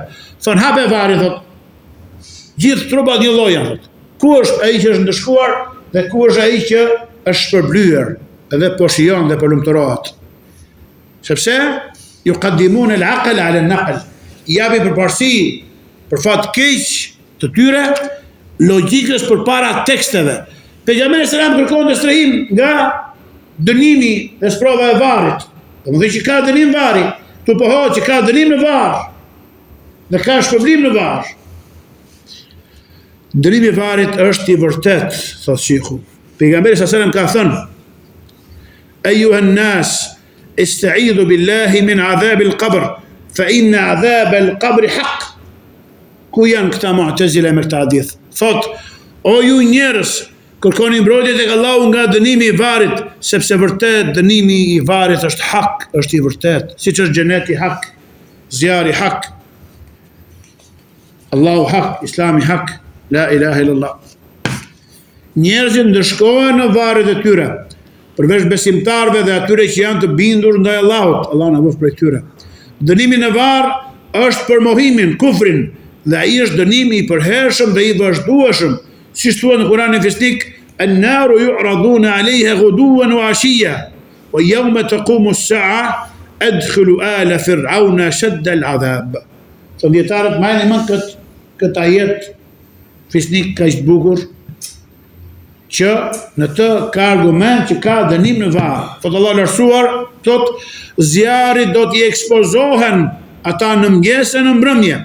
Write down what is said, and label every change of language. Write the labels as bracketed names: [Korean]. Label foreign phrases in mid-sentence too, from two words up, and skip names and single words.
[Albanian] Thonë hape varri, thotë, gjithë trupat një lloj janë, thotë. Ku është ai që është ndëshkuar dhe ku është ai që është shpërblyer, edhe po shijon dhe po lumturohet. [Arabic] Sepse يقدمون العقل على النقل. [Albanian] Japi përparësi për fat keq të tyre logjikës përpara teksteve. Pejgamberi selam kërkon të strehim nga dënimi dhe sprova e varrit. Domethënë që ka dënim varri, tu pohohet që ka dënim në varr. Dhe ka shpërblim në varr. Dënimi i varrit është i vërtet, thotë Sheikhu. Pejgamberi selam ka thënë: [Arabic] "أيها الناس استعيذوا بالله من عذاب القبر فإن عذاب القبر حق." [Albanian] Ku janë këta Mu'tazila me këtë hadith? Thotë, o ju njerëz, kërkoni mbrojtje tek Allahu nga dënimi i varrit, sepse vërtet dënimi i varrit është hak, është i vërtet, siç është xheneti hak, zjarri hak, Allahu hak, Islami hak, [Arabic] لا إله إلا الله. [Albanian] njerëzit ndëshkohen në varret e tyre, përveç besimtarve dhe atyre që janë të bindur ndaj Allahut, Allah na bëf prej tyre. Dënimi në varr është për mohimin, kufrin, dhe ai është dënimi i përhershëm dhe i vazhdueshëm, siç thuhet në Kur'anin Fisnik, [Arabic] النار يعرضون عليها غدوا وعشيا ويوم تقوم الساعة أدخلوا آل فرعون أشد العذاب. [Albanian] Të dietarët marrin mend këtë ajet Fisnik kaq të bukur, që në të ka argument që ka dënim në varr. Thot Allah lartësuar, thot zjarri do t'i ekspozohen ata në mëngjes e në mbrëmje.